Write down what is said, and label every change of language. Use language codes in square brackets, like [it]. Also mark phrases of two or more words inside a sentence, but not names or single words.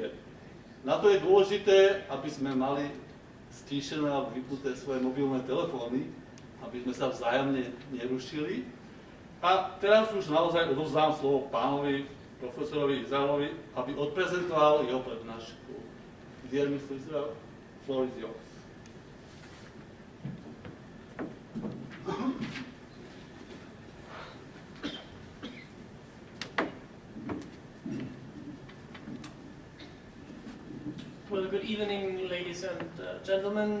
[sk] Na to je dôležité, aby sme mali stíšené a vypnuté svoje mobilné telefóny, aby sme sa vzájomne nerušili. A teraz už naozaj odovzdám slovo pánovi profesorovi Izraelovi, aby odprezentoval jeho prednášku. [en] Dear Mr. Israel, floor is yours. Well, good evening, ladies and gentlemen.